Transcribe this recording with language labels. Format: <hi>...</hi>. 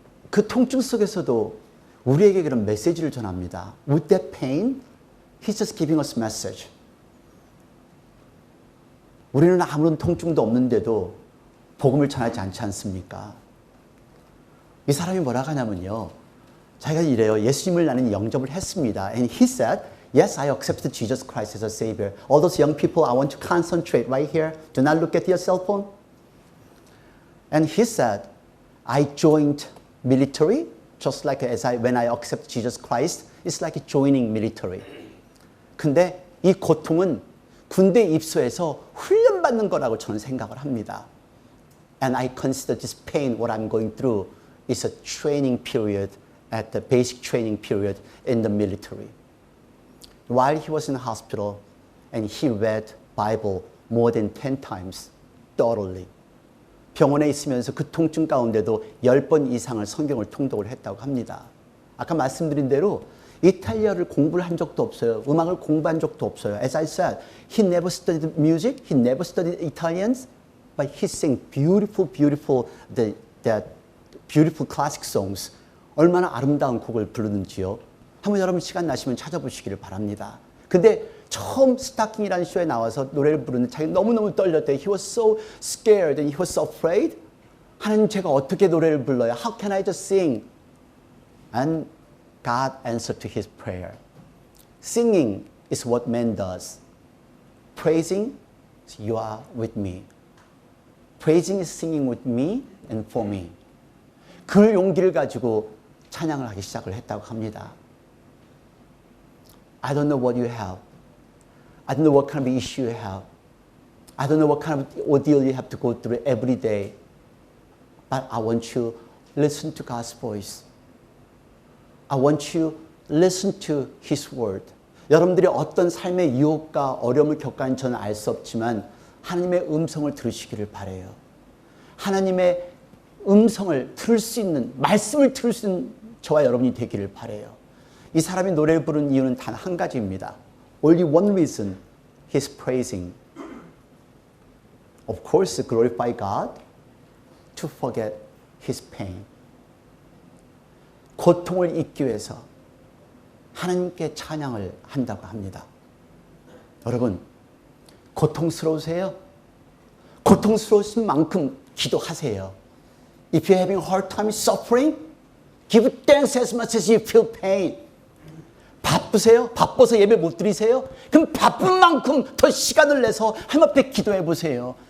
<ko>그 통증 속에서도 우리에게 그런 메시지를 전합니다.</ko> <en>With that pain, he's just giving us message.</en> <ko>우리는 아무런 통증도 없는데도 복음을 전하지 않지 않습니까? 이 사람이 뭐라고 하냐면요. 자기가 이래요. 예수님을 나는 영접을 했습니다.</ko> <en>And he said, yes, I accepted Jesus Christ as a Savior. All those young people, I want to concentrate right here. Do not look at your cell phone. And he said, I joined military, just like when I accept Jesus Christ, it's like joining military.</en> <ko>근데 이 고통은 군대 입소해서 훈련받는 거라고 저는 생각을 합니다.</ko> <en>And I consider this pain, what I'm going through, is a training period, at the basic training period in the military. While he was in the hospital, and he read Bible more than 10 times, thoroughly.</en> <ko>병원에 있으면서 그 통증 가운데도 10번 이상을 성경을 통독을 했다고 합니다. 아까 말씀드린 대로 이탈리아를 공부를 한 적도 없어요. 음악을 공부한 적도 없어요.</ko> <en>As I said, he never studied music, he never studied Italians, but he sang beautiful, beautiful, the beautiful classic songs.</en> <ko>얼마나 아름다운 곡을 부르는지요. 한번 여러분 시간 나시면 찾아보시기를 바랍니다. 근데 처음 스타킹이라는 쇼에 나와서 노래를 부르는데 자기 너무너무 떨렸대.</ko> <en>He was so scared and he was so afraid.</en> <ko>하나님 제가 어떻게 노래를 불러요?</ko> <en>How can I just sing? And God answered to his prayer. Singing is what man does. Praising, you are with me. Praising is singing with me and for me.</en> <ko>그 용기를 가지고 찬양을 하기 시작을 했다고 합니다.</ko> <en>I don't know what you have. I don't know what kind of issue you have. I don't know what kind of ordeal you have to go through every day. But I want you to listen to God's voice. I want you to listen to His word.</en> <ko>여러분들이 어떤 삶의 유혹과 어려움을 겪는지 저는 알 수 없지만 하나님의 음성을 들으시기를 바라요. 하나님의 음성을 들을 수 있는, 말씀을 들을 수 있는 저와 여러분이 되기를 바라요. 이 사람이 노래를 부르는 이유는 단 한 가지입니다.</ko> <en>Only one reason. He's praising. Of course, glorify God to forget his pain.</en> <ko>고통을 잊기 위해서 하나님께 찬양을 한다고 합니다. 여러분, 고통스러우세요? 고통스러우신 만큼 기도하세요.</ko> <en>If you're having a hard time suffering, give thanks as much as you feel pain.</en> <ko>바쁘세요? 바빠서 예배 못 드리세요? 그럼 바쁜 만큼 더 시간을 내서 하나님 앞에 기도해 보세요.</ko>